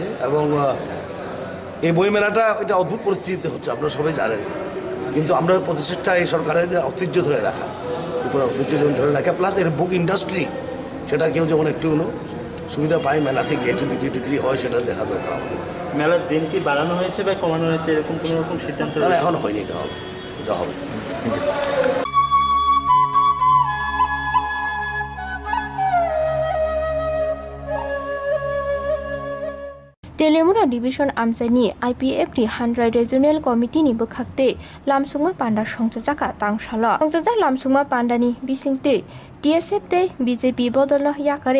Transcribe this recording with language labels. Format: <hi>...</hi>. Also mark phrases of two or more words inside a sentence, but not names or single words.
<bn>এবং এই বই মেলাটা এটা অদ্ভুত পরিস্থিতিতে হচ্ছে, আপনারা সবাই জানেন, কিন্তু আমরা প্রচেষ্টা এই সরকারের ঐতিহ্য ধরে রাখা, ত্রিপুরা ঐতিহ্য ধরে রাখা, প্লাস এর</bn> <en>book industry,</en> <bn>সেটা কেউ যেমন একটু সুবিধা পায়, মেলাতে গিয়ে একটু বিক্রি টিক্রি হয়, সেটা দেখা দরকার আমাদের। মেলার দিন কি বাড়ানো হয়েছে বা কমানো হয়েছে, এরকম কোনো রকম সিদ্ধান্ত? না, এখন হয়নি, এটা হবে, এটা হবে।</bn> <trp>Telemura Division Amsani IPFT 100 Regional Committee ni bekhakte lamsungma panda songjaka tangshala songjak lamsungma pandani bisingte TSF te BJP bodolo yakare</trp>